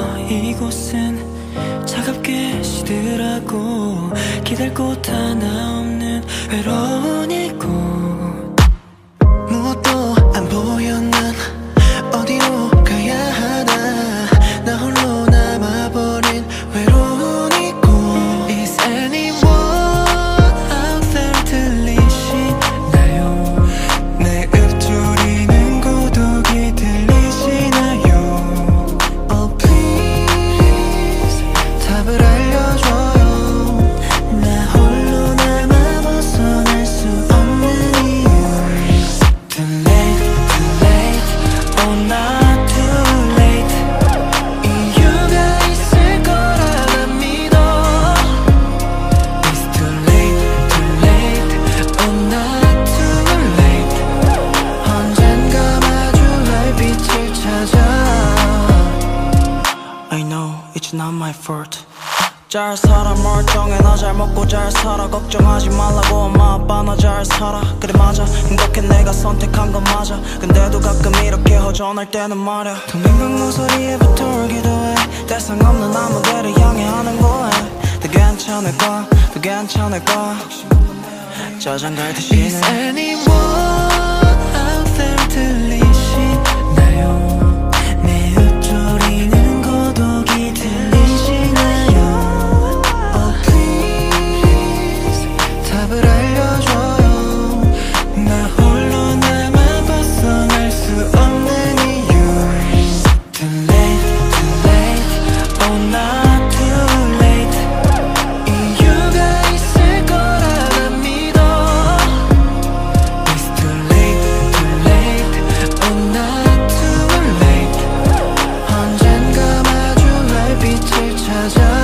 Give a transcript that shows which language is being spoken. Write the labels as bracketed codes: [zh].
[ko] 이곳은 차갑게 시들하고 기댈 곳 하나 없는 외로운 이곳. 무엇도 안 보여. 난 어디로 가야 하나. 나 홀로 남아버린 외로운 이곳. [en] Is anyone out there [ko] 들리시나요? 내 읊조리는 고독이 들리시나요? [en] Oh please [ko] 답을 알려줘요. 나 홀로 남아 벗어날 수 없는 이유. [en] Too late, too late, oh not too late. [ko] 이유가 있을 거라 난 믿어. [en] It's too late, too late, oh not too late. [ko] 언젠가 마주할 빛을 찾아. [en] I know it's not my fault. [ko] 잘 살아 멀쩡해. 나 잘 먹고 잘 살아. 걱정하지 말라고 엄마 아빠 나 잘 살아. 그래 맞아 행복해 내가 선택한 건 맞아. 근데도 가끔 이렇게 허전할 때는 말야. 텅 빈 방 모서리에 붙어 울기도 해. 대상 없는 아무데를 향해 하는 거야. 더 괜찮을까 더 괜찮을까 저장 갈듯이. [en] Is anyone out there [ko] 들리시나요? 내 읊조리는 고독이 들리시나요? [en] Oh please [ko] 답을 알려줘요. 나 홀로 남아 벗어날 수 없는 이유. [en] Too late, too late, oh not too late. [ko] 이유가 있을 거라 난 믿어. [en] It's too late, too late, oh not too late. [ko] 언젠가 마주할 빛을 찾아.